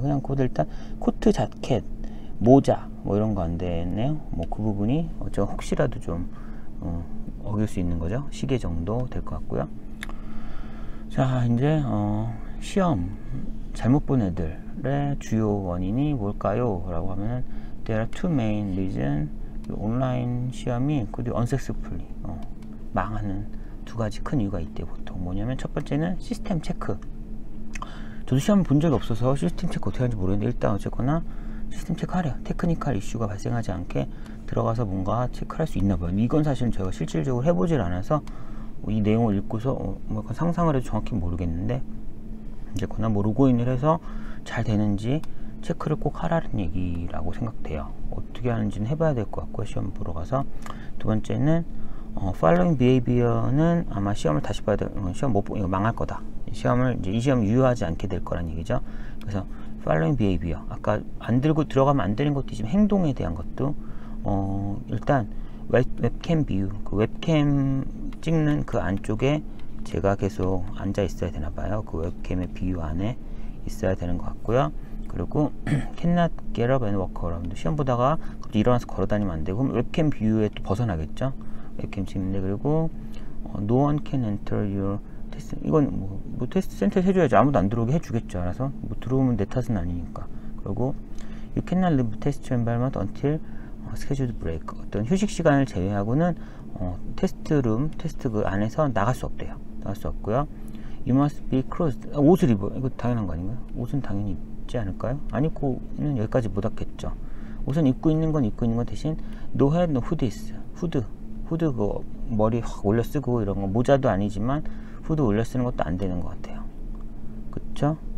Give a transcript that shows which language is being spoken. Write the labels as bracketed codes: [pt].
[ko] 그냥 코드 일단 코트, 자켓, 모자 뭐 이런 거 안되네요. 뭐 그 부분이 저 혹시라도 좀 어길 수 있는 거죠. 시계 정도 될 것 같고요. 자, 이제 시험 잘못 본 애들의 주요 원인이 뭘까요? 라고 하면 [en] There are two main reasons. [ko] 온라인 시험이 unsuccessfully 망하는 두 가지 큰 이유가 있대요. 보통 뭐냐면 첫 번째는 시스템 체크. 저도 시험 본 적이 없어서 시스템 체크 어떻게 하는지 모르겠는데, 일단 어쨌거나 시스템 체크 하래요. 테크니컬 이슈가 발생하지 않게 들어가서 뭔가 체크할 수 있나 봐요. 이건 사실은 제가 실질적으로 해보질 않아서 이 내용을 읽고서 뭐 약간 상상을 해도 정확히 모르겠는데, 어쨌거나 뭐 로그인을 해서 잘 되는지 체크를 꼭 하라는 얘기라고 생각돼요. 어떻게 하는지는 해봐야 될 것 같고요. 시험 보러 가서. 두 번째는 following behavior는 아마 시험을 다시 봐야 돼. 시험 못 이거 망할 거다. 시험을 이제 이 시험 유효하지 않게 될 거란 얘기죠. 그래서 following behavior, 아까 안 들고 들어가면 안 되는 것도 있지만 행동에 대한 것도 일단 웹캠 뷰, 그 웹캠 찍는 그 안쪽에 제가 계속 앉아 있어야 되나 봐요. 그 웹캠의 뷰 안에 있어야 되는 것 같고요. 그리고 [en] cannot get up and walk around. [ko] 시험 보다가 갑자기 일어나서 걸어 다니면 안 되고, 웹캠 뷰에 또 벗어나겠죠. 웹캠 찍는데. 그리고 [en] no one can enter your test. [ko] 이건 뭐 테스트 센터에 해줘야지. 아무도 안 들어오게 해주겠죠. 알아서 뭐 들어오면 내 탓은 아니니까. 그리고 [en] you cannot leave test environment until scheduled break. [ko] 어떤 휴식 시간을 제외하고는 테스트룸, 테스트 그 안에서 나갈 수 없대요. 나갈 수 없고요. [en] You must be clothed. [ko] 옷을 입어. 이거 당연한 거 아닌가요? 옷은 당연히 입지 않을까요? 안 입고는 여기까지 못 왔겠죠. 옷은 입고 있는 건 입고 있는 건 대신 [en] no hat, no hoodies. [ko] 후드 그 머리 확 올려 쓰고 이런 거, 모자도 아니지만 후드 올려 쓰는 것도 안 되는 것 같아요. 그쵸?